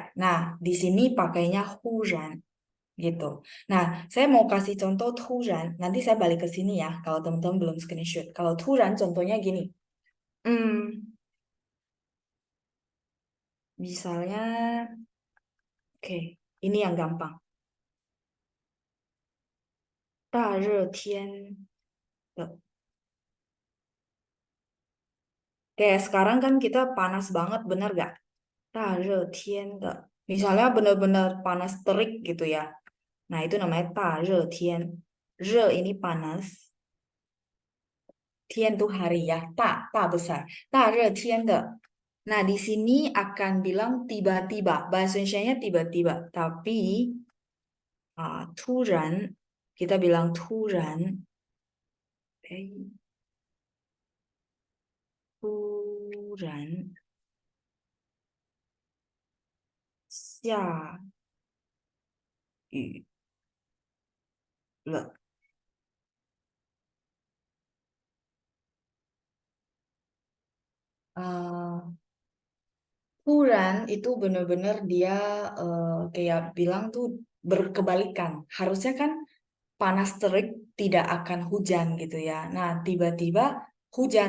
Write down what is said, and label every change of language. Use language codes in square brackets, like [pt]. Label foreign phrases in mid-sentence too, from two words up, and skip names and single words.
[id] Nah, di sini pakainya hujan gitu. Nah, saya mau kasih contoh turan. Nanti saya balik ke sini ya, kalau teman-teman belum screenshot. Kalau turan contohnya gini. Hmm, misalnya, oke, ini yang gampang. [zh] 大热天的 [id] kayak sekarang kan kita panas banget, bener gak? [zh] 大热天的. [id] Misalnya bener-bener panas terik gitu ya. Nah, itu namanya [zh] 大热天. [id] Re ini panas. Tian tuh hari ya. Ta besar. [zh] 大热天的. [id] Nah, di sini akan bilang tiba-tiba. Bahasa Indonesianya tiba-tiba. Tapi, [zh] 突然. [id] Kita bilang 突然. Eh, [zh] 突然下雨了。 [id] Puran itu bener-bener dia kayak bilang tuh berkebalikan. Harusnya kan panas terik tidak akan hujan gitu ya. Nah, tiba-tiba hujan.